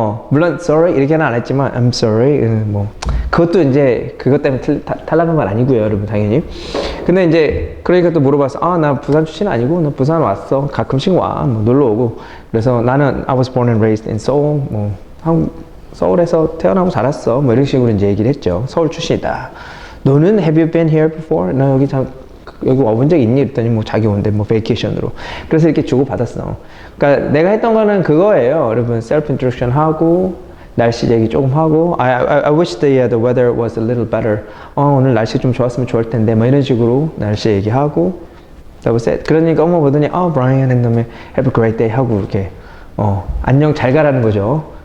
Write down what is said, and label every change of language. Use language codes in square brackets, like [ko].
[ko] 물론 sorry 이렇게는 안 했지만 [en] I'm sorry [ko] 그것도 이제 그것 때문에 탈락한 건 아니고요, 여러분, 당연히. 근데 이제 그러니까 또 물어봤어. 나 부산 출신 아니고 나 부산 왔어. 가끔씩 와. 놀러 오고. 그래서 나는 [en] I was born and raised in Seoul. [ko] 서울에서 태어나고 자랐어. 이런 식으로 이제 얘기를 했죠. 서울 출신이다. 너는 [en] have you been here before? [ko] 나 여기 와본 적 있니? 그랬더니 자기 온대, 베이케이션으로. 그래서 이렇게 주고 받았어. 그러니까 내가 했던 거는 그거예요. 여러분, [en] self introduction [ko] 하고, 날씨 얘기 조금 하고, [en] I wish the weather was a little better. [ko] 오늘 날씨 좀 좋았으면 좋을 텐데, 이런 식으로 날씨 얘기하고, [en] that was it. [ko] 그러니까 엄마 보더니, Brian, [en] and have a great day [ko] 하고, 이렇게, 안녕, 잘 가라는 거죠.